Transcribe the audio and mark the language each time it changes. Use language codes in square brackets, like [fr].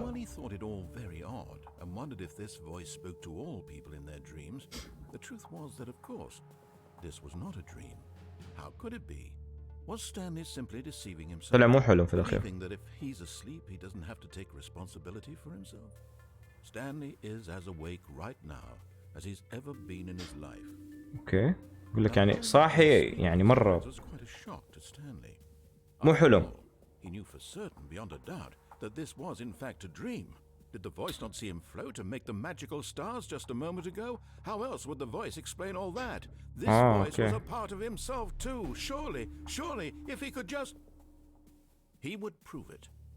[en] While he thought it all very odd and wondered if this voice spoke to all people in their dreams, the truth was that, of course, this was not a dream. How could it be? Was Stanley simply deceiving himself? [ar] طلع مو حلم في الأخير. [en] Believing that if he's asleep, he doesn't have to take responsibility for himself? Stanley is as awake right now as he's ever been in his life. [ar] اوكي. يقول لك يعني صاحي يعني مرة [en] It was quite a shock to Stanley. [ar] مو حلم. [en] He knew for certain, beyond a doubt, that this was in fact a dream. Did the voice not see him float and make the magical stars just a moment ago? How else would the voice explain all that? This voice was a part of himself too. Surely, if he could just... He would prove it.